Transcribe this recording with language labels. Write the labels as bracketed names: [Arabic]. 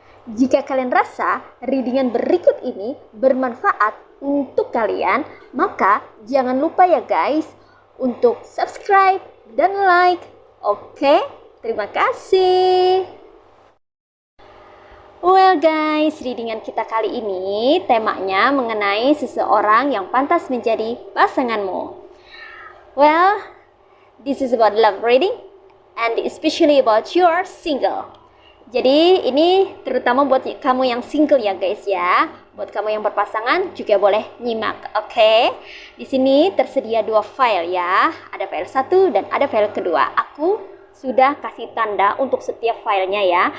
[Indonesian] Jika kalian rasa readingan berikut ini bermanfaat untuk kalian, maka jangan lupa ya guys untuk subscribe dan like. Oke, terima kasih. Well guys, readingan kita kali ini temanya mengenai seseorang yang pantas menjadi pasanganmu. [English] Well, this is about love reading and especially about your single. [Indonesian] Jadi ini terutama buat kamu yang single ya guys ya. Buat kamu yang berpasangan juga boleh nyimak, oke? Di sini tersedia dua file ya. Ada file 1 dan ada file kedua. Aku sudah kasih tanda untuk setiap filenya ya.